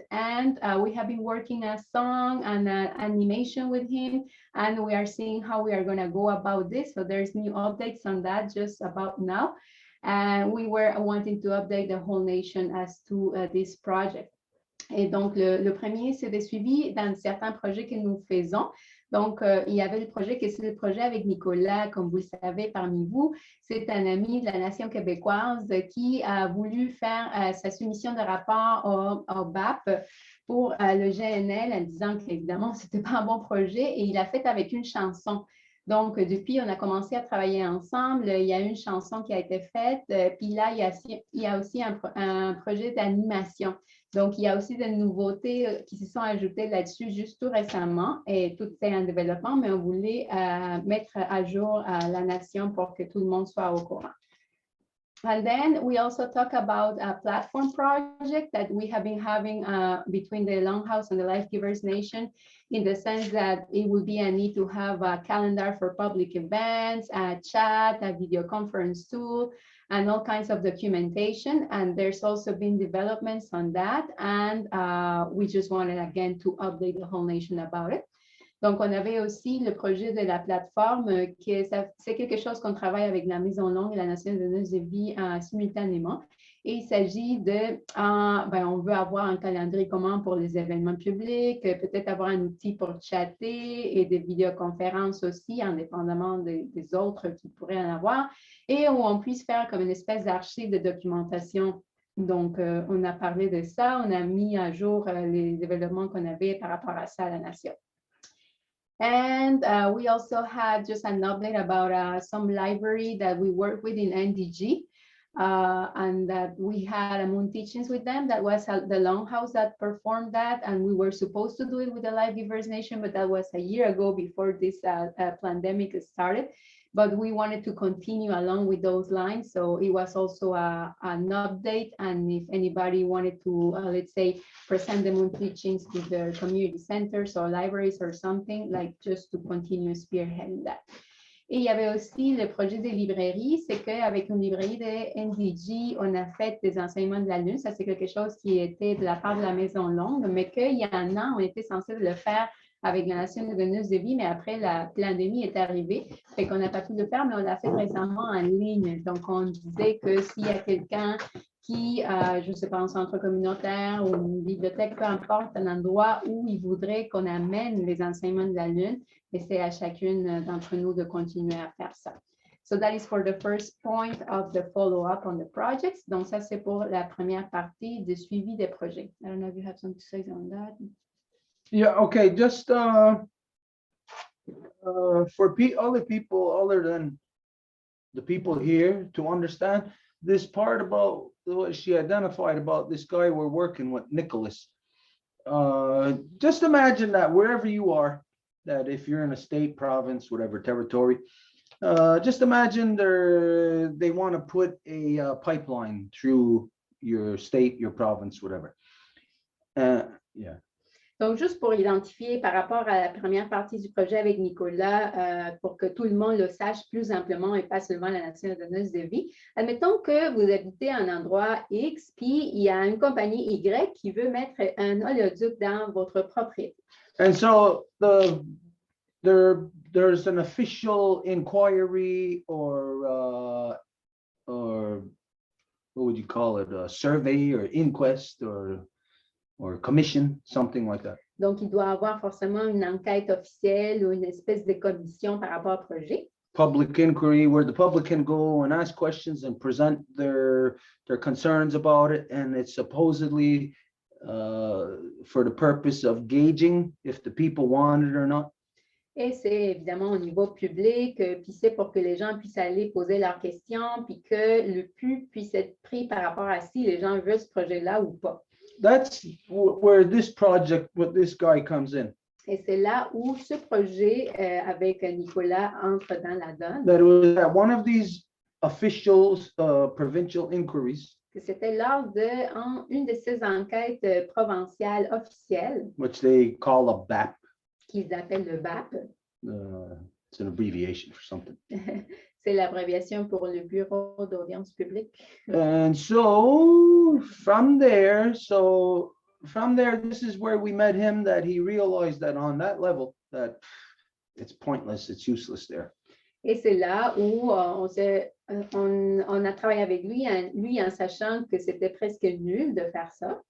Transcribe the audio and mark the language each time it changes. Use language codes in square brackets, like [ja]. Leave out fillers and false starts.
[en] And we have been working a song and animation with him, and we are seeing how we are going to go about this. So there's new updates on that just about now. And we were wanting to update the whole nation as to this project. [fr] Et donc, le premier, c'est des suivis dans certains projets que nous faisons. Donc, il y avait le projet que c'est le projet avec Nicolas, comme vous le savez parmi vous. C'est un ami de la nation québécoise qui a voulu faire sa soumission de rapport au BAP pour le GNL en disant qu'évidemment, ce n'était pas un bon projet et il l'a fait avec une chanson. Donc, depuis, on a commencé à travailler ensemble. Il y a une chanson qui a été faite. Puis là, il y a aussi un projet d'animation. Donc, il y a aussi des nouveautés qui se sont ajoutées là-dessus juste tout récemment. Et tout est en développement, mais on voulait mettre à jour la nation pour que tout le monde soit au courant. [en] And then we also talk about a platform project that we have been having between the Longhouse and the Life Givers Nation, in the sense that it will be a need to have a calendar for public events, a chat, a video conference tool, and all kinds of documentation. And there's also been developments on that. And we just wanted, again, to update the whole nation about it. [fr] Donc, on avait aussi le projet de la plateforme, c'est quelque chose qu'on travaille avec la Maison Longue et la Nation des Donneuses de Vie simultanément. Et il s'agit de, on veut avoir un calendrier commun pour les événements publics, peut-être avoir un outil pour chatter et des vidéoconférences aussi, indépendamment des autres qui pourraient en avoir, et où on puisse faire comme une espèce d'archive de documentation. Donc, on a parlé de ça, on a mis à jour les développements qu'on avait par rapport à ça à la Nation. [en] And we also had just an update about some library that we work with in NDG, and that we had a Moon Teachings with them. That was the Longhouse that performed that, and we were supposed to do it with the Life Givers Nation, but that was a year ago before this pandemic started. But we wanted to continue along with those lines. So it was also an update. And if anybody wanted to, let's say, present the Moon Teachings to their community centers or libraries or something, like just to continue spearheading that. [fr] Et il y avait aussi le projet des librairies, c'est qu'avec une librairie de NDG, on a fait des enseignements de la Lune. Ça, c'est quelque chose qui était de la part de la Maison Longue, mais qu'il y a un an, on était censé le faire avec la Nation des Donneuses de Vie, mais après, la pandémie est arrivée, fait qu'on n'a pas pu le faire, mais on l'a fait récemment en ligne. Donc, on disait que s'il y a quelqu'un qui, je ne sais pas, un centre communautaire ou une bibliothèque, peu importe, un endroit où il voudrait qu'on amène les enseignements de la Lune, et c'est à chacune d'entre nous de continuer à faire ça. [en] So that is for the first point of the follow-up on the projects. [fr] Donc, ça, c'est pour la première partie de suivi des projets. [en] I don't know if you have something to say on that. Yeah, okay, just for other people other than the people here to understand this part about what she identified about this guy we're working with, Nicholas. Just imagine that wherever you are, that if you're in a state, province, whatever territory, Just imagine they want to put a pipeline through your state, your province, whatever. Yeah. [fr] Donc, juste pour identifier par rapport à la première partie du projet avec Nicolas, pour que tout le monde le sache plus amplement et pas seulement la nation donneuse de vie, admettons que vous habitez à un endroit X, puis il y a une compagnie Y qui veut mettre un oléoduc dans votre propriété. [en] And so there's an official inquiry or what would you call it, a survey or inquest or commission, something like that. [fr] Donc, il doit y avoir forcément une enquête officielle ou une espèce de commission par rapport au projet. [en] Public inquiry where the public can go and ask questions and present their concerns about it, and it's supposedly for the purpose of gauging if the people want it or not. [fr] Et c'est évidemment au niveau public, puis c'est pour que les gens puissent aller poser leurs questions, puis que le but puisse être pris par rapport à si les gens veulent ce projet-là ou pas. [en] That's where this project with this guy comes in. [fr] Et c'est là où ce projet avec Nicolas entre dans la donne. [en] That it was at one of these officials, provincial inquiries, [fr] Que c'était lors une de ces enquêtes provinciales officielles [en] which they call a BAP. [fr] qu'ils appellent le BAP. [en] It's an abbreviation for something. [fr] C'est l'abréviation pour le Bureau d'audience publique. [en] And so from there, this is where we met him, that he realized that on that level, that it's pointless, it's useless there. [fr] Et c'est là où on a travaillé avec lui en sachant que c'était presque nul de faire ça.